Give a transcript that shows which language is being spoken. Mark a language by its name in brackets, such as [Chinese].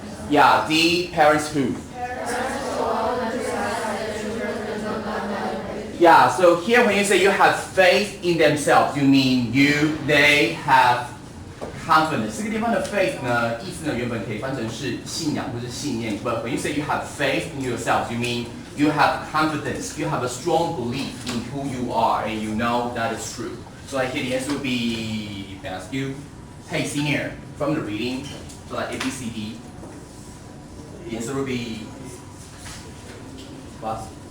[English] Yeah, D, parents who? Yeah, so here when you say you have faith in themselves, you mean they have confidence. [Chinese] 这个地方的 faith 呢，意思呢原本可以翻成是信仰或是信念。 [English] But when you say you have faith in yourself, you mean you have confidence. You have a strong belief in who you are, and you know that is true. So like here the answer would be, if I ask you, hey senior, from the reading, so like A, B, C, D, the answer would be what?